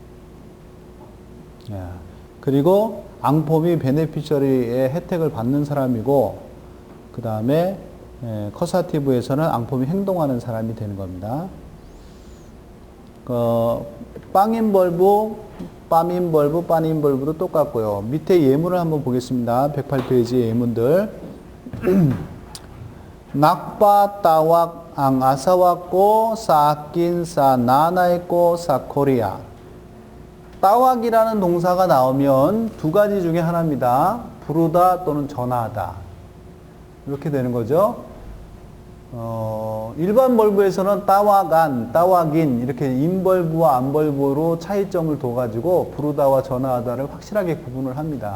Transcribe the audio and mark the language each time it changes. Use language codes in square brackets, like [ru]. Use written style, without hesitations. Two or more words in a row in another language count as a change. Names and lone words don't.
[ko] 그리고 앙폼이 베네피셔리의 혜택을 받는 사람이고 그 다음에 커사티브에서는 앙폼이 행동하는 사람이 되는 겁니다. 빵인벌브, 빰인벌브, 빤인벌브도 똑같고요. 밑에 예문을 한번 보겠습니다. 108페이지 예문들. [tl] nagpa tawag ang asawa ko sa akin sa nanay ko sa Korea. [ko] 따왁이라는 동사가 나오면 두 가지 중에 하나입니다. 부르다 또는 전하다. 이렇게 되는 거죠. 일반 벌브에서는 [tl] tawagan, tawagin [ko] 이렇게 인벌브와 안벌브로 차이점을 둬가지고 부르다와 전하하다를 확실하게 구분을 합니다.